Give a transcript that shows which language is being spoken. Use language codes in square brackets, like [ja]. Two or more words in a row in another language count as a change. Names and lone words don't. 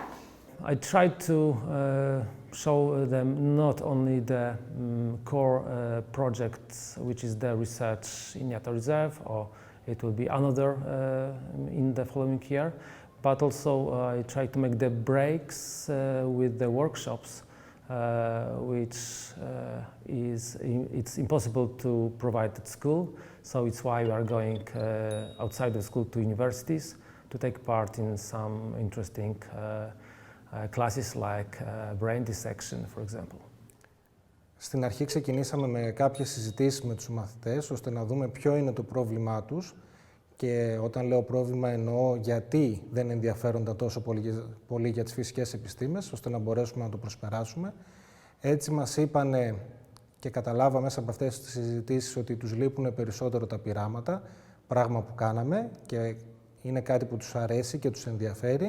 [en] I tried to show them not only the core project, which is the research in Yata Reserve, or it will be another in the following year, but also I tried to make the breaks with the workshops, which it's impossible to provide at school, so it's why we are going outside the school to universities to take part in some interesting classes like brain dissection, for example. [el] Στην αρχή ξεκινήσαμε με κάποιες συζητήσεις με τους μαθητές, ώστε να δούμε ποιο είναι το πρόβλημά τους και όταν λέω πρόβλημα εννοώ γιατί δεν ενδιαφέρονται τόσο πολύ για τις φυσικές επιστήμες, ώστε να μπορέσουμε να το προσπεράσουμε. Έτσι μας είπανε και καταλάβαμε μέσα από αυτές τις συζητήσεις ότι τους λείπουν περισσότερο τα πειράματα, πράγμα που κάναμε και είναι κάτι που τους αρέσει και τους ενδιαφέρει.